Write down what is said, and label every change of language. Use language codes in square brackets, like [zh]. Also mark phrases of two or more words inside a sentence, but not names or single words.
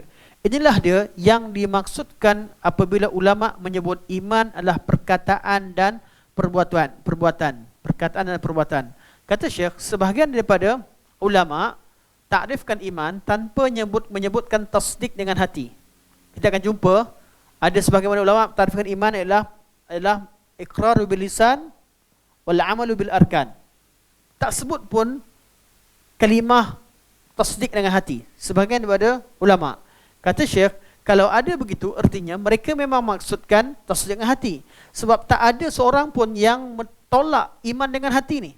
[ms] Inilah dia yang dimaksudkan apabila ulama menyebut iman adalah perkataan dan perbuatan. Kata Syekh, sebahagian daripada ulama takrifkan iman tanpa menyebutkan tasdik dengan hati. Kita akan jumpa ada sebahagian ulama takrifkan iman adalah [ar] إقرار باللسان والعمل بالأركان. [ms] Tak sebut pun kalimah tasdik dengan hati. Sebahagian daripada ulama. Kata Syekh, kalau ada begitu artinya mereka memang maksudkan tasdik dengan hati. Sebab tak ada seorang pun yang tolak iman dengan hati ni.